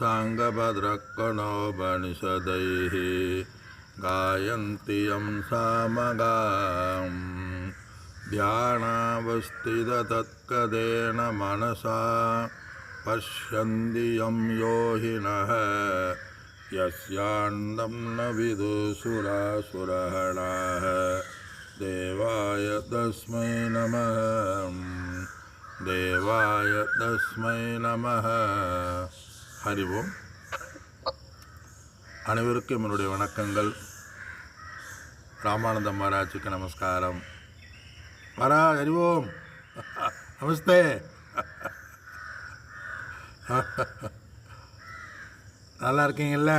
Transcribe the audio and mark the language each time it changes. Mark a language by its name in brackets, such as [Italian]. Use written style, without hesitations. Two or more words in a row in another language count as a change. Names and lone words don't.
[Sanskrit] साङ्गभद्रकणोपनिषदैः गायन्ति यं सामगां ध्यानावस्थिततत्कदेन मनसा पश्यन्ति यं योगिनः यस्यान्तं न विदुषुरासुरगणाः देवाय तस्मै नमः देवाय तस्मै நமः. हरि ओम्. [Tamil] அனைவருக்கும் என்னுடைய வணக்கங்கள். ராமானந்த மகாராஜுக்கு நமஸ்காரம். [Sanskrit] महाराज् हरि ओम्। नमस्ते. [Tamil] நல்லா இருக்கீங்கல்ல?